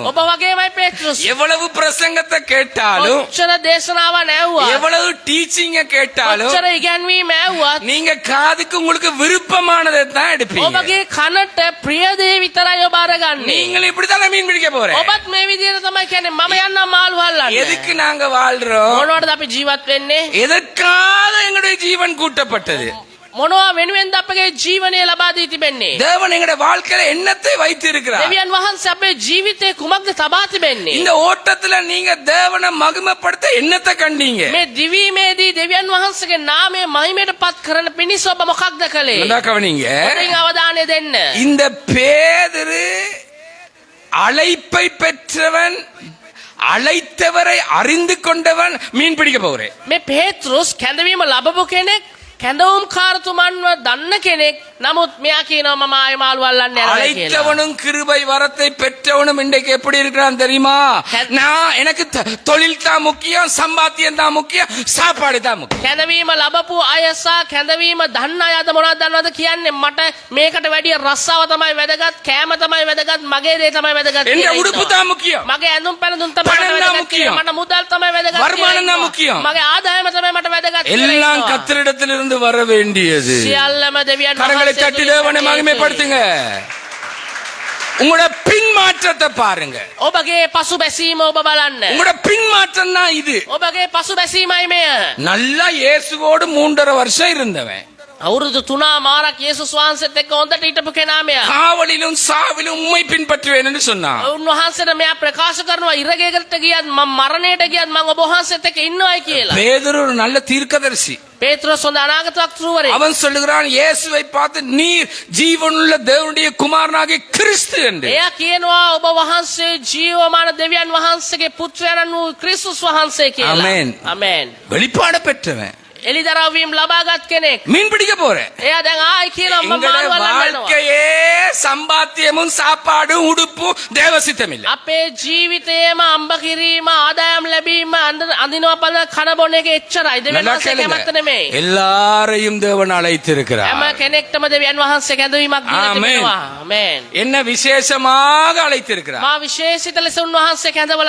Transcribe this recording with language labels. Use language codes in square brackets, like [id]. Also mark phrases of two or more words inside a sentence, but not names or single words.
[si] ඔබ වගේමයි පේත්‍රස්. [ta] எவ்வளவு பிரசங்கத்தை கேட்டாலும், [si] ඔච්චර දේශනාවන් ඇහුවා. [ta] எவ்வளவு டீச்சிங்க கேட்டாலும், [si] ඔච්චර ඉගැන්වීම ඇහුවත් [ta] நீங்க காதுக்கு உங்களுக்கு விருப்பமானதை தான் எடுப்பீங்க. [si] ඔබගේ කනට ප්‍රිය දේ විතරයි ඔබ අරගන්නේ. [ta] நீங்களும் இப்படித்தான் மீன் பிடிக்க போறேன். [si] ඔබත් මේ විදිහට තමයි කියන්නේ මම යන්නම් මාළු අල්ලන්න. [ta] எதுக்கு நாங்க வாழ்றோம்? [si] මොනවටද අපි ජීවත් වෙන්නේ? [ta] எதற்காக எங்களுடைய ஜீவன் கூட்டப்பட்டது? [si] මොනවා වෙනුවෙන්ද අපගේ ජීවනය ලබා දී තිබෙන්නේ? [ta] தேவன் எங்களுடைய வாழ்க்கையில எண்ணத்தை வைத்து இருக்கிறார். [si] දෙවියන් වහන්සේ අපේ ජීවිතේ කුමක්ද තබා තිබෙන්නේ? [ta] இந்த ஓட்டத்துல நீங்க தேவனை மகிமைப்படுத்த எண்ணத்தை கண்டீங்க. [si] මේ දිවීමේදී දෙවියන් වහන්සේගේ නාමය මහිමයට පත් කරන පිණිස ඔබ මොකක්ද කළේ? [ta] நல்லா கவனிங்க. [si] හොඳින් අවධානය දෙන්න. [ta] இந்த பேதுரு அழைப்பை பெற்றவன், அழைத்தவரை அறிந்து கொண்டவன், மீன் பிடிக்க போகிறேன். [si] මේ පේත්‍රුස් කැඳවීම ලැබපු කෙනෙක්, කැඳවුම් කාරතුමන්ව දන්න කෙනෙක් නමුත් මෙයා කියනවා මම ආයෙ මාළු අල්ලන්න යනවා කියලා. [ta] அழைத்தவனும் கிருபை வரத்தை பெற்றவனும் இன்றைக்கு எப்படி இருக்கிறான் தெரியுமா? நான் எனக்கு தொழில் தான் முக்கியம், சம்பாத்தியம் தான் முக்கியம், சாப்பாடு தான் முக்கியம். [si] කැඳවීම ලැබපු අය සහ කැඳවීම දන්න අය අද මොනවද දන්නවද කියන්නේ? මට මේකට වැඩිය රස්සාව තමයි වැදගත්, කෑම තමයි වැදගත්, මගේ දේ තමයි වැදගත් [ta] என்ற [si] කියලා [ta] உடுப்பு [si] ඉන්නවා. [ta] தான் முக்கியம், [si] මගේ ඇඳුම් පැළඳුම් තමයි පණන් මට [ta] தான் [si] වැදගත් [ta] முக்கியம். [si] කියලා. මට මුදල් තමයි වැදගත් [ta] வருமானம் [si] කියලා [ta] தான் [si] ඉන්නවා. [ta] முக்கியம். [si] මගේ ආදායම තමයි මට වැදගත් කියලා [ta] எல்லாம் [si] ඉන්නවා. [ta] கர்த்தரிடத்திலிருந்து வர வேண்டியது. [si] සියල්ලම දෙවියන් [ta] கரங்களை [si] වහන්සේ [ta] தட்டி [si] තුලින් [ta] தேவனை [si] හේතුයි. [ta] மகிமைப்படுத்துங்க. உங்களோட பின்மாற்றத்தை பாருங்க. [si] ඔබගේ පසුබැසීම ඔබ බලන්න. [ta] உங்களோட பின்மாற்றம் தான் இது. [si] ඔබගේ පසුබැසීමයි මෙය. [ta] நல்லா இயேசுவோடு 3.5 வருஷம் இருந்தவன், [si] අවුරුදු 3 මාරක් යේසුස් වහන්සේත් එක්ක හොඳට හිටපු කෙනා මෙයා. [ta] காவலிலும் சாவிலும் உம்மை பின்பற்றுவேன் என்று சொன்னான். [si] උන්වහන්සේට මෙයා ප්‍රකාශ කරනවා ඉරගෙකට ගියත් මම මරණයට ගියත් මම ඔබ වහන්සේත් එක්ක ඉන්නවයි කියලා. [ta] பேதுரு ஒரு நல்ல தீர்க்கதரிசி. [si] පේත්‍රොස් හොඳ අනාගත වක්තෘවරයෙක්. [ta] அவன் சொல்லுகிறான் இயேசுவை பார்த்து நீர் ஜீவனுள்ள தேவனுடைய குமாரனாகிய கிறிஸ்து என்று. [si] එයා කියනවා ඔබ වහන්සේ ජීවමාන දෙවියන් වහන්සේගේ පුත්‍රයන් වූ ක්‍රිස්තුස් වහන්සේ කියලා. ආමෙන්. ආමෙන්. [ta] வெளிப்பாடு பெற்றவன். [si] එලිදරව්වීම් ලබාගත් කෙනෙක්. [ta] மீன் பிடிக்க போறேன். [si] එයා දැන් ආයි කියනවා මම [ta] எங்களுடைய [si] මාළු අල්ලන්න යනවා. [ta] வாழ்க்கையே சம்பாத்தியமும் சாப்பாடும் உடுப்பும் தேவசித்தம் இல்லை. [si] අපේ ජීවිතයේම අම්බ කිරීම ආදායම් ලැබීම අඳිනවා පල කන බොන එක එච්චරයි. දෙවියන් [ta] நல்லா [si] වහන්සේ [ta] கேளுங்க. [si] කැමැත්ත නෙමෙයි. [ta] எல்லாரையும் தேவன் அழைத்திருக்கிறார். [si] හැම කෙනෙක්ටම දෙවියන් වහන්සේ කැඳවීමක් දීලා ආමෙන්. තිබෙනවා. ආමෙන්. [ta] என்ன விசேஷமாக அழைத்திருக்கிறார். [si] මා විශේෂිත ලෙස උන්වහන්සේ කැඳවලා